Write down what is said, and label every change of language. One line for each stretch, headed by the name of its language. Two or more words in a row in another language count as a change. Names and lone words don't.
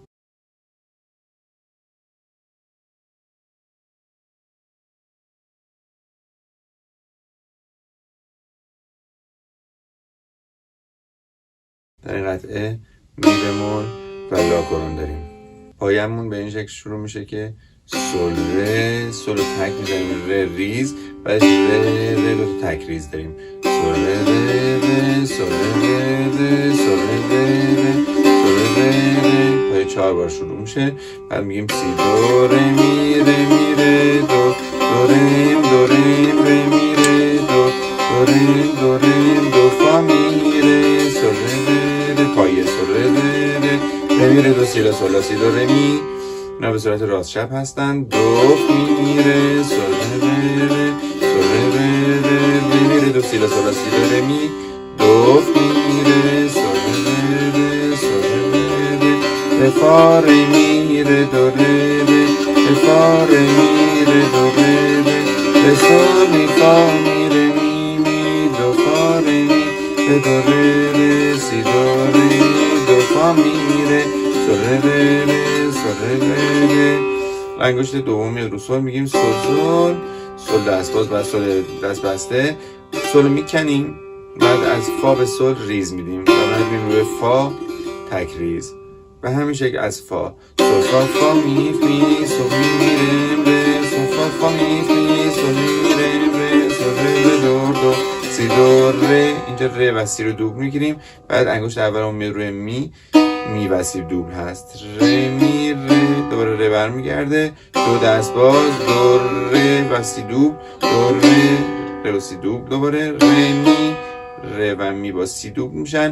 Persian: در این قطعه می بمول و لا کرون داریم. پایمون به این شکل شروع میشه که سول ره، سول رو تک میزنیم، ره ریز، بعدش ره ره دو تا تک ریز داریم. سول ره ره، سول ره ره، سول ره ره، سول ره ره. پای 4 بار شروع میشه. بعد میگیم سی دو ره می ره دو، دو ریم دو ریم ره می ره دو، دو ریم دو ریم دو فا می ره، سول ره ره، پای سول ره ره ره می ره دو سی لا سول لا سی دو ره می. اینا به صورت راست چپ هستن. دو می ره سول ره ره، سول ره ره، می ره دو سی لا سول لا سی دو ره می. دو می ره سول ره ره، سول ره ره، ره فا ره می ره دو ره ره، ره فا ره می ره دو ره ره، ره سول می فا می ره می می دو فا ره می ره دو ره ره، سی دو ره می دو فا می ره سول ره ره، سول ره ره. انگشت دوم میاد رو سول، میگیم سول سول، سول دست باز و سول دست بسته. سول میکنیم، بعد از فا به سول ریز میدیم و بعد میریم روی فا تک ریز. به همین شکل از فا سول فا فا می می سول می ریم ره، سول فا فا می می سول می ریم ره، سول ره ره دو دو سی دو ره. اینجا ره و سی رو دوبل میگیریم. بعد انگشت اولمون میاد روی می، می و سی دوبل هست. ره می ره، دوباره ره برمیگرده، دو دست باز، دو ره و سی دوبل، دو ره ره و سی دوبل، دوباره ره می، ره و می با سی دوبل میشن.